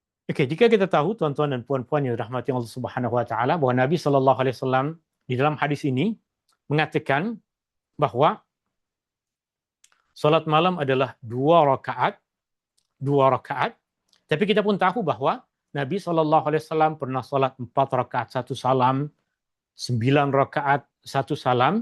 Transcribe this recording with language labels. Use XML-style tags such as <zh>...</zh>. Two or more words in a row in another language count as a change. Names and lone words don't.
<ms>Oke, jika kita tahu tuan-tuan dan puan-puan yang dirahmati Allah</ms> <ar>سبحانه وتعالى</ar> <ms>bahwa Nabi</ms> <ar>صلى الله عليه وسلم</ar> <ms>di dalam hadis ini mengatakan bahwa salat malam adalah dua rakaat. Tapi kita pun tahu bahwa Nabi</ms> <ar>صلى الله عليه وسلم</ar> <ms>pernah salat 4 rakaat satu salam, 9 rakaat satu salam.</ms>